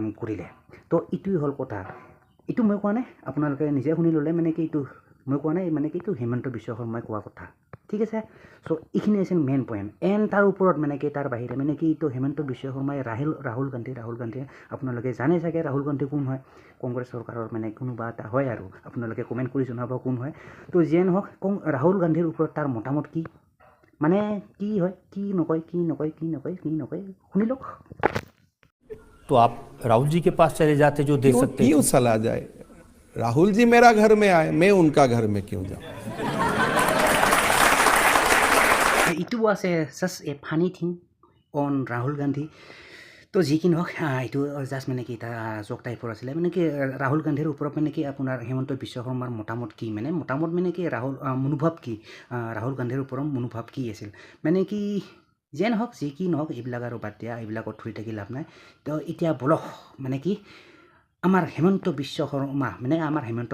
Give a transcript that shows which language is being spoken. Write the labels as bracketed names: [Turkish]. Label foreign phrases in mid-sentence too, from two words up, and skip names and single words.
[Assamese] কৰিলে তো এইটোৱে হ'ল কথা এইটো মই কোৱা নাই আপোনালোকে নিজে শুনি ল'লে মানে কি এইটো মই কোৱা নাই মানে কি এইটো হিমন্ত বিশ্ব শৰ্মাই কোৱা কথা ঠিক আছে চ' এইখিনি আছিল [English] main point [Assamese] এণ্ড তাৰ ওপৰত মানে কি তাৰ বাহিৰে মানে কি এইটো হিমন্ত বিশ্ব শৰ্মাই ৰাহুল গান্ধী আপোনালোকে জানে চাগে ৰাহুল গান্ধী কোন হয় কংগ্ৰেছ চৰকাৰৰ মানে কোনোবা এটা হয় আৰু আপোনালোকে কমেণ্ট কৰি জনাব কোন হয় তো যিয়ে নহওক ৰাহুল গান্ধীৰ ওপৰত তাৰ মতামত কি মানে কি হয় কি নকয় শুনি লওক [Hindi] तो आप राहुल जी के पास चले जाते जो दे सकते क्यों सलाह जाए राहुल जी मेरा घर में आए मैं उनका घर में क्यों जाऊं [English] It was such a funny thing on Rahul Gandhi. [Assamese] তো যি কি নহওক এইটো জাষ্ট মানে কি এটা জক টাইপৰ আছিলে মানে কি ৰাহুল গান্ধীৰ ওপৰত মানে কি আপোনাৰ হেমন্ত বিশ্ব শৰ্মাৰ মতামত কি মানে কি মনোভাৱ কি ৰাহুল গান্ধীৰ ওপৰত মনোভাৱ কি আছিল মানে কি যে নহওক যি কি নহওক এইবিলাক আৰু বাদ দিয়া এইবিলাকত ধৰি থাকি লাভ নাই তো এতিয়া বলক মানে কি আমাৰ হেমন্ত বিশ্ব শৰ্মা মানে আমাৰ হেমন্ত